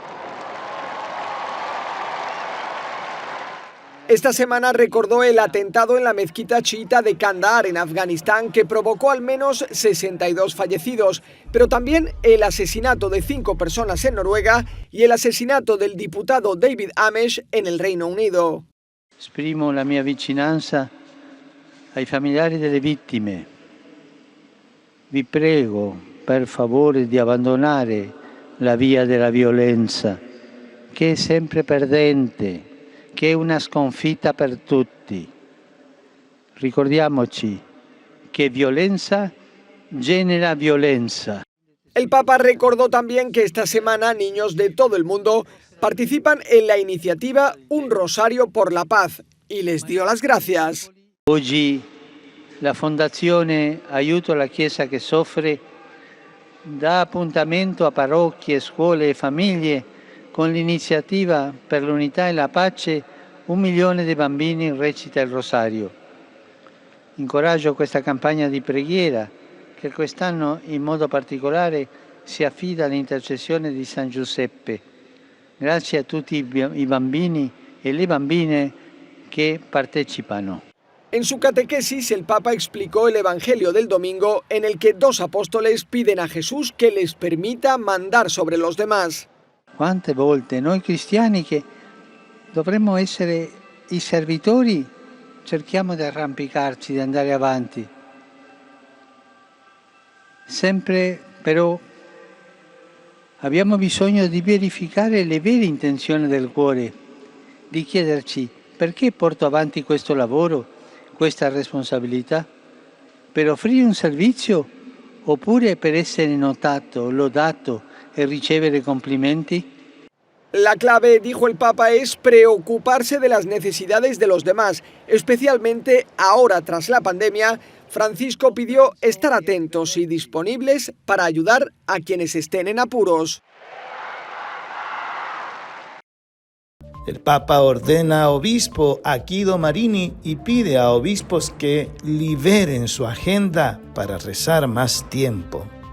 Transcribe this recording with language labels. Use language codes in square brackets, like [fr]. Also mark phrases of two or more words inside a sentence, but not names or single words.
[es] Esta semana recordó el atentado en la mezquita chiita de Kandahar, en Afganistán, que provocó al menos 62 fallecidos, pero también el asesinato de 5 personas en Noruega y el asesinato del diputado David Amess en el Reino Unido. [it] Esprimo la mia vicinanza ai familiari delle vittime. Vi prego, per favore, di abbandonare la via della violenza, che è sempre perdente, che è una sconfitta per tutti. Ricordiamoci che violenza genera violenza. [es] El Papa recordó también que esta semana niños de todo el mundo participan en la iniciativa Un Rosario por la Paz y les dio las gracias. [it] Oggi la Fondazione Aiuto alla Chiesa che Soffre dà appuntamento a parrocchie, scuole e famiglie con l'iniziativa per l'unità e la pace. 1 milione di bambini recita il rosario. Incoraggio questa campagna di preghiera che quest'anno in modo particolare si affida all'intercessione di San Giuseppe. Grazie a tutti i bambini e le bambine che partecipano. [es] En su catequesis, el Papa explicó el Evangelio del domingo en el que 2 apóstoles piden a Jesús que les permita mandar sobre los demás. [it] Quante volte noi cristiani che dovremmo essere i servitori cerchiamo di arrampicarci, di andare avanti. Sempre però abbiamo bisogno di verificare le vere intenzioni del cuore, di chiederci perché porto avanti questo lavoro, questa responsabilità, per offrire un servizio oppure per essere notato, lodato e ricevere complimenti? [es] La clave, dijo el Papa, es preocuparse de las necesidades de los demás, especialmente ahora tras la pandemia. Francisco pidió estar atentos y disponibles para ayudar a quienes estén en apuros. El Papa ordena a obispo a Guido Marini y pide a obispos que liberen su agenda para rezar más tiempo.